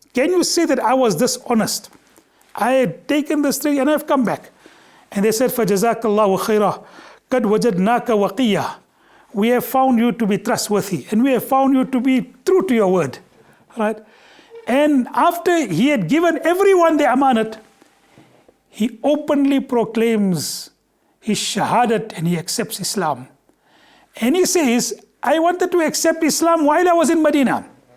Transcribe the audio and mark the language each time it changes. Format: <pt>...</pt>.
<en>Can you say that I was dishonest? I had taken this thing and I've come back. And they said,</en> <ar>فَجَزَاكَ اللَّهُ خَيْرًا قَدْ وَجَدْنَاكَ وَقِيًّا.</ar> <en>We have found you to be trustworthy and we have found you to be true to your word. Right? And after he had given everyone the amanat, he openly proclaims his shahadat and he accepts Islam. And he says, I wanted to accept Islam while I was in Medina.</en>